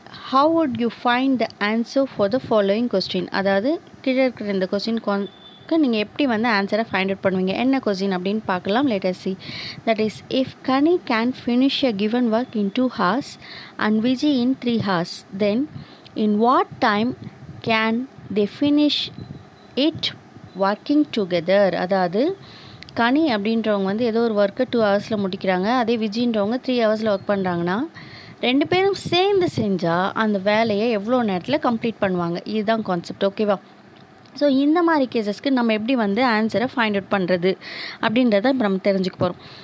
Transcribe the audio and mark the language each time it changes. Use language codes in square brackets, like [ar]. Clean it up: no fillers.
[en] how would you find the answer for the following question? [ta] அதாவது கீழே இருக்கிற இந்த கொஸ்டின் நீங்கள் எப்படி வந்து ஆன்சரை ஃபைண்ட் அவுட் பண்ணுவீங்க, என்ன கொஸ்டின் அப்படின்னு பார்க்கலாம். [en] let us see. That is, if Kani can finish a given work in 2 hours and Vijay in 3 hours, then in what time can they finish it working together? [ta] அதாவது கனி அப்படின்றவங்க வந்து ஏதோ ஒரு ஒர்க்கை 2 ஹவர்ஸில் முடிக்கிறாங்க, அதே விஜின்றவங்க 3 ஹவர்ஸில் ஒர்க் பண்ணுறாங்கன்னா ரெண்டு பேரும் சேர்ந்து செஞ்சால் அந்த வேலையை எவ்வளோ நேரத்தில் கம்ப்ளீட் பண்ணுவாங்க. இதுதான் கான்செப்ட் ஓகேவா. ஸோ இந்த மாதிரி கேசஸ்க்கு நம்ம எப்படி வந்து ஆன்சரை ஃபைண்ட் அவுட் பண்ணுறது அப்படின்றத இப்போ நம்ம தெரிஞ்சுக்க போகிறோம்.